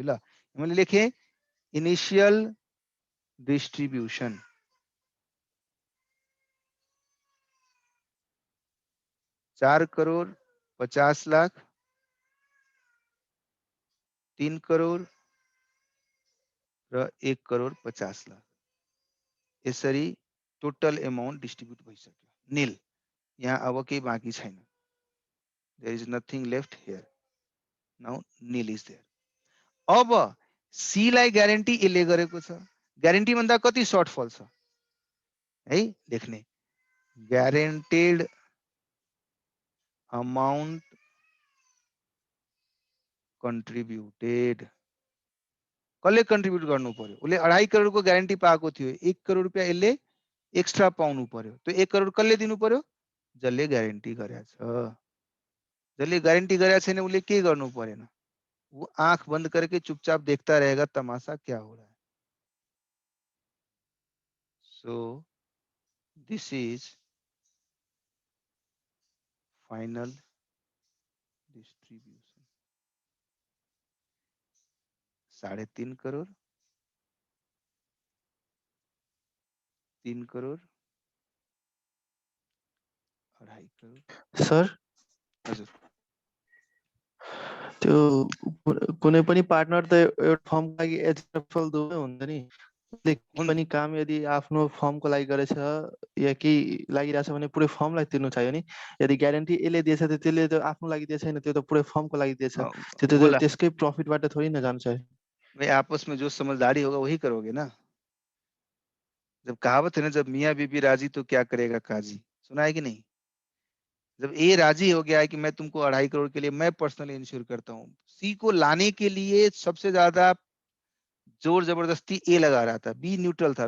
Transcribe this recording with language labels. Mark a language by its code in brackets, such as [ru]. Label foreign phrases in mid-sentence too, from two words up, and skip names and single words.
[ne] ल मैले लेखे [en] initial distribution, [ne] ₹4,50,00,000, 3 करोड र 1,50,00,000 यसरी [en] total amount [ne] डिस्ट्रिब्युट भइसक्यो, नील। यहाँ अब केही बाँकी छैन, [en] There is nothing left here, now nil is there. [ne] अब सी लाई ग्यारेन्टी यसले गरेको छ, ग्यारेन्टी भन्दा कति सर्टफल छ है लेख्ने, [en] guaranteed amount contributed. [ne] कसले कन्ट्रिब्युट गर्नु पर्यो, उसले 2.5 करोडको ग्यारेन्टी पाएको थियो, 1 करोड रुपियाँ यसले एक्स्ट्रा पाउनु पर्यो। त्यो 1 करोड कसले दिनु पर्यो, जसले ग्यारेन्टी गरेछ। जसले ग्यारेन्टी गरेछ छैन उसले के गर्नु परेन, [hi] वो आंख बंद करके चुपचाप देखता रहेगा तमाशा क्या हो रहा है। [en] So this is final distribution, 3.5 crore, 3 crore, 2.5 crore. [ne] सर हजुर, त्यो कुनै पनि पार्टनर त एउटा फर्मको लागि एचएफएल दुवै हुन्छ नि, उसले केही पनि काम यदि आफ्नो फर्मको लागि गरेछ या केही लागिरहेछ भने पुरै फर्मलाई तिर्नु चाहियो नि। यदि ग्यारेन्टी यसले दिएछ त त्यसले त आफ्नो लागि दिएछ छैन, त्यो त पुरै फर्मको लागि दिएछ, त्यो त [hi] बोला [ne] त्यसकै प्रफिटबाट थोरै न जान्छ। [hi] भाई आपस में जो समझदारी होगा वही करोगे ना। जब कहावत है ना, जब मियाँ बीबी राजी तो क्या करेगा काजी, सुना है कि नहीं। जब ए राजी हो गया है कि मैं तुमको 2.5 करोड़ के लिए मैं [en] personally insure [hi] करता हूँ, सी को लाने के लिए सबसे ज्यादा जोर जबरदस्ती ए लगा रहा था, बी न्यूट्रल था।